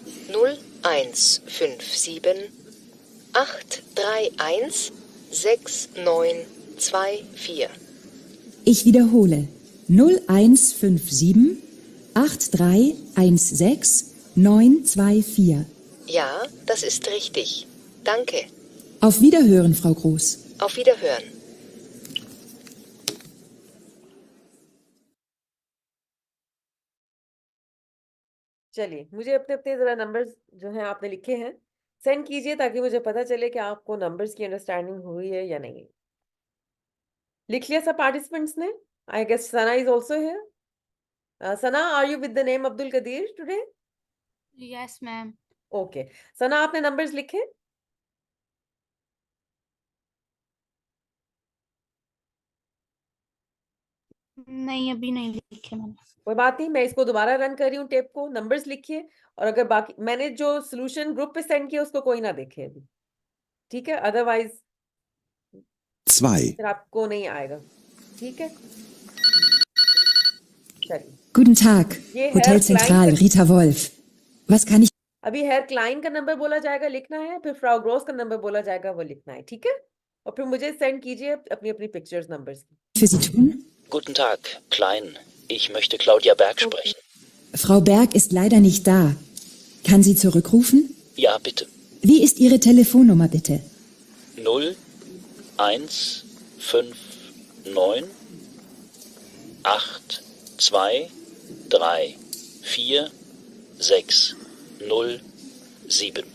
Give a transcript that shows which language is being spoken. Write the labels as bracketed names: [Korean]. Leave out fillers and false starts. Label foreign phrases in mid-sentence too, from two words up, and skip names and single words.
[German] 0157 831 6924. Ich wiederhole. 0157 8316 924. Ja, das ist richtig. Danke. Auf Wiederhören, Frau Groß. Auf Wiederhören. [Hindi] चलिए, मुझे अपने अपने जरा नंबर्स जो हैं आपने लिखे हैं सेंड कीजिए, ताकि मुझे पता चले कि आपको नंबर्स की अंडरस्टैंडिंग हुई है या नहीं। लिख लिया सब पार्टिसिपेंट्स ने? [English] I guess Sana is also here. Sana, are you with the name Abdul Qadir today? Yes, ma'am. [Hindi] ओके, सना आपने नंबर्स लिखे? नहीं, अभी नहीं लिखे मैंने। कोई बात नहीं, मैं इसको दोबारा रन कर रही हूँ टेप को। नंबर्स लिखिए, और अगर बाकी मैंने जो [English] solution group [Hindi] पे सेंड किया उसको कोई ना देखे अभी। ठीक है, अदरवाइज 2, फिर आपको नहीं आएगा। ठीक है, चलिए। [German] Guten Tag, [Hindi] ये [German] Hotel हेयर Zentral, क्लाइन Rita Wolf. Was kann ich... [Hindi] अभी हेयर क्लाइन का नंबर बोला जाएगा, लिखना है, फिर फ्राउ ग्रोस का नंबर बोला जाएगा, वो लिखना है। ठीक है, और फिर मुझे सेंड कीजिए अपनी अपनी [English] pictures numbers [Hindi] की। [German] für Sie tun? Guten Tag, Klein. Ich möchte Claudia Berg sprechen. Frau Berg ist leider nicht da. Kann sie zurückrufen? Ja, bitte. Wie ist Ihre Telefonnummer bitte? 0, 1, 5, 9, 8, 2, 3, 4, 6, 0, 7.